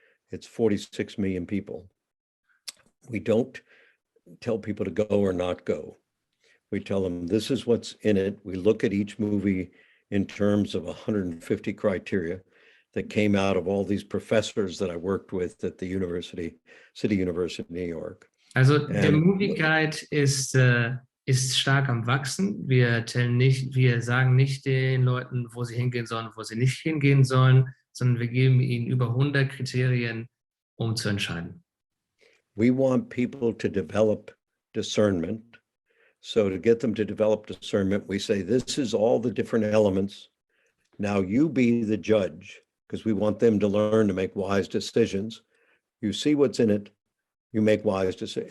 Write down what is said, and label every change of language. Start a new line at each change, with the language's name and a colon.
English: It's 46 million people. We don't tell people to go or not go. We tell them this is what's in it. We look at each movie in terms of 150 criteria that came out of all these professors that I worked with at the City University of New York.
German: Also der Movieguide ist stark am Wachsen. Wir sagen nicht den Leuten, wo sie hingehen sollen, wo sie nicht hingehen sollen, sondern wir geben ihnen über 100 Kriterien, um zu entscheiden.
English: We want people to develop discernment. So to get them to develop discernment, we say, this is all the different elements. Now you be the judge, because we want them to learn to make wise decisions. You see what's in it. You make wise decisions.